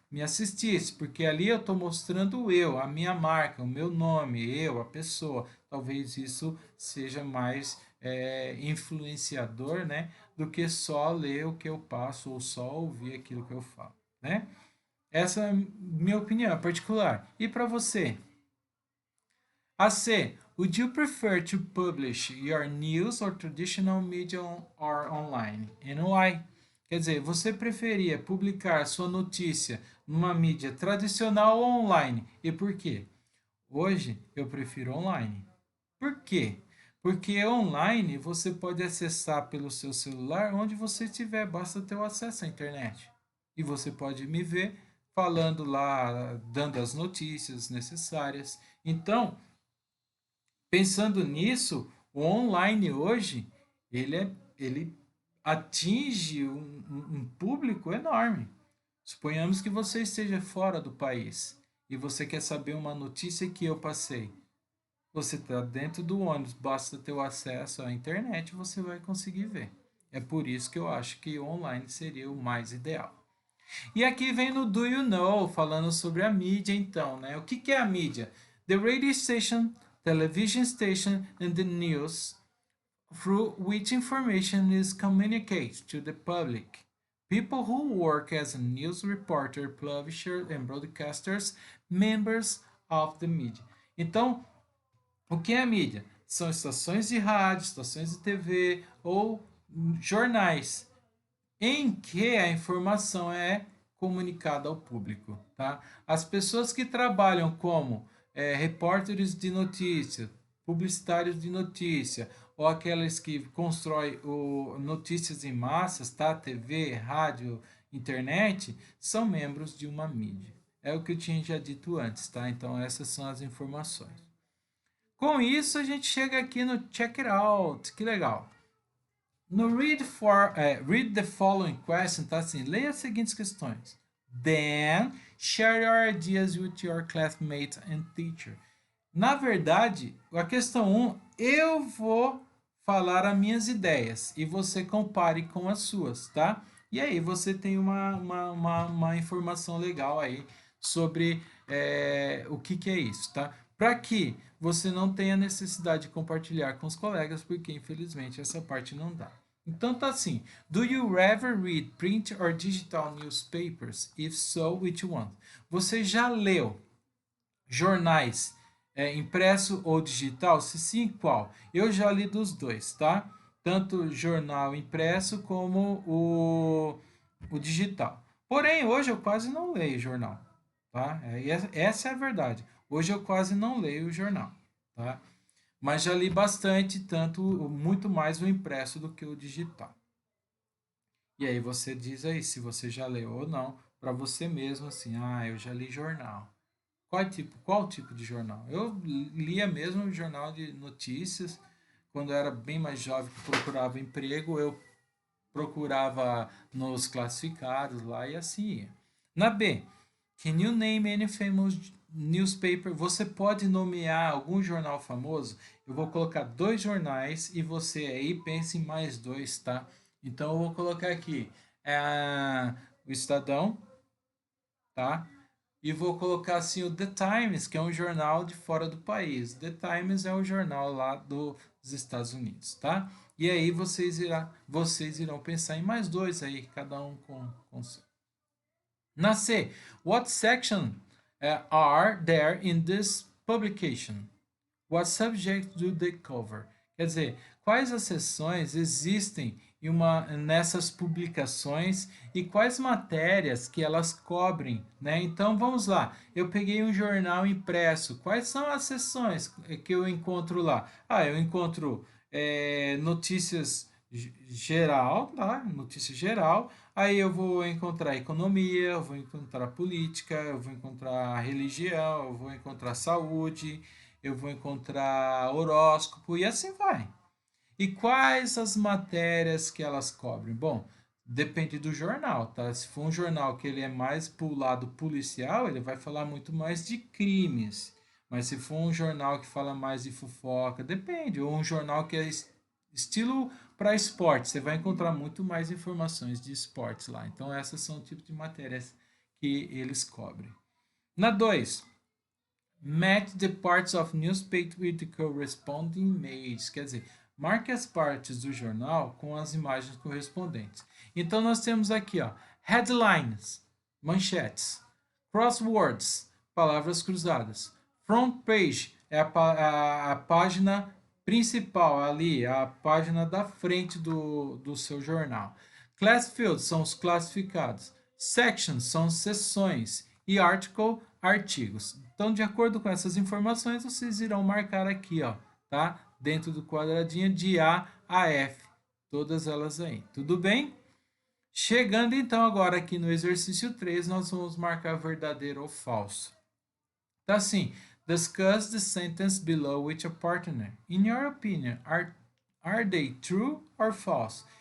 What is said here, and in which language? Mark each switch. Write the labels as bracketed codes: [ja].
[pt] Me assistisse, porque ali eu estou mostrando eu, a minha marca, o meu nome, eu, a pessoa. Talvez isso seja mais influenciador, né, do que só ler o que eu passo ou só ouvir aquilo que eu falo, né? Essa é a minha opinião particular. E para você? A C. [en] Would you prefer to publish your news or traditional media or online? And why? [pt] Quer dizer, você preferia publicar sua notícia numa mídia tradicional ou online? E por quê? Hoje eu prefiro online. Por quê? Porque online você pode acessar pelo seu celular onde você estiver, basta ter o acesso à internet. E você pode me ver falando lá, dando as notícias necessárias. Então, pensando nisso, o online hoje, ele atinge um público enorme. Suponhamos que você esteja fora do país e você quer saber uma notícia que eu passei. Você está dentro do ônibus, basta ter o acesso à internet, você vai conseguir ver. É por isso que eu acho que o online seria o mais ideal. E aqui vem no Do You Know, falando sobre a mídia, então, né? O que é a mídia? [en] The radio station, television station and the news through which information is communicated to the public. People who work as a news reporter, publisher and broadcasters, members of the media. [pt] Então, o que é a mídia? São estações de rádio, estações de TV ou jornais em que a informação é comunicada ao público, tá? As pessoas que trabalham como repórteres de notícia, publicitários de notícia, ou aqueles que constroem notícias em massas, tá? TV, rádio, internet, são membros de uma mídia. É o que eu tinha já dito antes, tá? Então essas são as informações. Com isso, a gente chega aqui no Check It Out. Que legal. [en] No read the following question, [pt] tá assim, leia as seguintes questões. [en] Then, share your ideas with your classmates and teacher. [pt] Na verdade, a questão 1, eu vou falar as minhas ideias e você compare com as suas, tá? E aí você tem uma informação legal aí sobre o que é isso, tá? Para que você não tenha necessidade de compartilhar com os colegas, porque infelizmente essa parte não dá. Então tá assim. [en] Do you ever read print or digital newspapers? If so, which one? [pt] Você já leu jornais impresso ou digital? Se sim, qual? Eu já li dos dois, tá? Tanto jornal impresso como o digital. Porém, hoje eu quase não leio jornal, tá? Essa é a verdade. Hoje eu quase não leio o jornal, tá? Mas já li bastante, tanto muito mais o impresso do que o digital. E aí você diz aí se você já leu ou não, para você mesmo assim, eu já li jornal. Qual tipo de jornal? Eu lia mesmo o jornal de notícias. Quando eu era bem mais jovem, que procurava emprego, eu procurava nos classificados lá e assim ia. Na B, [en] can you name any famous newspaper? [pt] Você pode nomear algum jornal famoso? Eu vou colocar dois jornais e você aí pense em mais dois, tá? Então eu vou colocar aqui o Estadão, tá? E vou colocar assim o The Times, que é um jornal de fora do país. The Times é o jornal lá dos Estados Unidos, tá? E aí vocês irão pensar em mais dois aí, cada um com seu. Na C, [en] what section are there in this publication? What subject do they cover? [pt] Quer dizer, quais as seções existem nessas publicações e quais matérias que elas cobrem, né? Então vamos lá. Eu peguei um jornal impresso. Quais são as seções que eu encontro lá? Ah, eu encontro notícias geral, tá? Notícia geral. Aí eu vou encontrar economia, eu vou encontrar política, eu vou encontrar religião, eu vou encontrar saúde, eu vou encontrar horóscopo e assim vai. E quais as matérias que elas cobrem? Bom, depende do jornal, tá? Se for um jornal que ele é mais pro lado policial, ele vai falar muito mais de crimes. Mas se for um jornal que fala mais de fofoca, depende. Ou um jornal que é estilo para esporte, você vai encontrar muito mais informações de esportes lá. Então essas são o tipo de matérias que eles cobrem. Na 2, [en] match the parts of newspaper with the corresponding images. [pt] Quer dizer, marque as partes do jornal com as imagens correspondentes. Então nós temos aqui, ó, headlines, manchetes, crosswords, palavras cruzadas, front page é a página principal ali, a página da frente do seu jornal. Class fields são os classificados, sections são seções e article, artigos. Então, de acordo com essas informações, vocês irão marcar aqui, ó, tá? Dentro do quadradinho de A a F, todas elas aí. Tudo bem? Chegando então agora aqui no exercício 3, nós vamos marcar verdadeiro ou falso. Tá assim, [en] discuss the sentence below with a partner. In your opinion, are they true or false?